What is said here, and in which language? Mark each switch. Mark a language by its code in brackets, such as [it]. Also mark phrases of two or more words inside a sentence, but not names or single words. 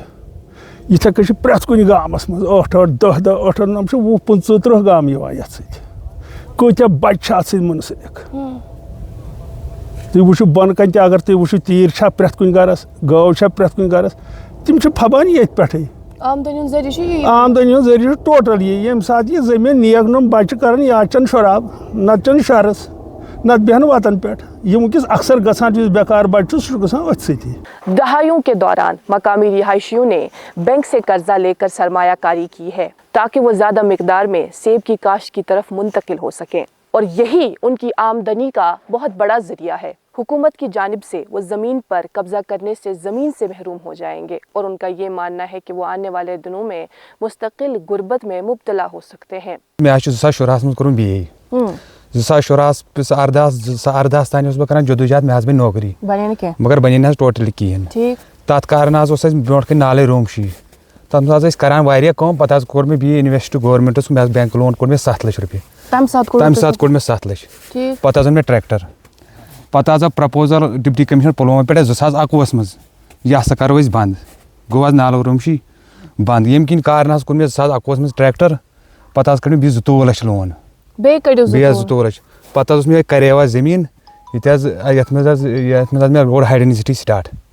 [ks] یِتھَے کٔنۍ چھِ پرٛٮ۪تھ کُنہِ گامس منٛز 8 10 10 8 9 چھِ 20 25 30 گام یِوان یَتھ سۭتۍ کۭتیاہ بچہِ چھِ اَتھ سۭتۍ مُنسلِک تُہۍ وٕچھِو بۄنہٕ کَنہِ تہِ اگر تُہۍ وٕچھِو تیٖر چھا پرٛٮ۪تھ کُنہِ گرس گٲو چھا پرٛٮ۪تھ کُنہِ گرس تِم چھِ پھبان ییٚتھۍ پٮ۪ٹھٕے آمدٔنی ہُنٛد ذٔریعہٕ چھُ ٹوٹل ییٚمہِ ساتہٕ یہِ زٔمیٖن نیگنُم بچہِ کران یا چٮ۪ن شراب نتہٕ چٮ۪ن شرس نتہٕ بیٚہن وتن پٮ۪ٹھ یِم وٕنکیٚس اکثر گژھان یُس بیکار بچہِ چھُ سُہ چھُ گژھان أتھۍ سۭتی [ur] دہائیوں کے دوران مقامی رہائشیوں نے بینک سے قرضہ لے کر سرمایہ کاری کی ہے تاکہ وہ زیادہ مقدار میں سیب کی کاشت کی طرف منتقل ہو سکیں اور یہی ان کی آمدنی کا بہت بڑا ذریعہ ہے حکومت کی جانب سے وہ زمین پر قبضہ کرنے سے زمین سے محروم ہو جائیں گے اور ان کا یہ ماننا ہے کہ وہ آنے والے دنوں میں مستقل غربت میں مبتلا ہو سکتے ہیں [ks] ارداس تانۍ اوسُس بہٕ کران جدوجہد مےٚ حظ بنہِ نوکری مگر بنے نہٕ حظ ٹوٹلی کِہیٖنۍ تَتھ کارن حظ اوس اَسہِ برونٛٹھ کَنۍ نالے روٗمشی تَتھ منٛز حظ ٲسۍ کران واریاہ کٲم پَتہٕ حظ کوٚر مےٚ بیٚیہِ اِنویسٹ گورمٮ۪نٛٹَس مےٚ حظ [en] bank loan [ks] کوٚر مےٚ 7 لَچھ رۄپیہِ تَمہِ ساتہٕ کوٚر مےٚ 7 لَچھ پَتہٕ حظ اوٚن مےٚ ٹرٛیکٹر پَتہٕ حظ آو پرٛپوزل [en] deputy commissioner [ks] پُلوامہ پٮ۪ٹھ 2021 منٛز یہِ ہسا کَرو أسۍ بنٛد گوٚو حظ نالو روٗمشی بنٛد ییٚمہِ کِنۍ کارن حظ کوٚر مےٚ 2021 منٛز ٹرٛیکٹر پَتہٕ حظ کٔڑ مےٚ بیٚیہِ 22 لَچھ لون بیٚیہِ حظ 22 لَچھ پَتہٕ حظ اوس مےٚ کریوا زٔمیٖن ییٚتہِ حظ یَتھ منٛز حظ مےٚ روڈ ہاے ڈینسٹی سٹاٹ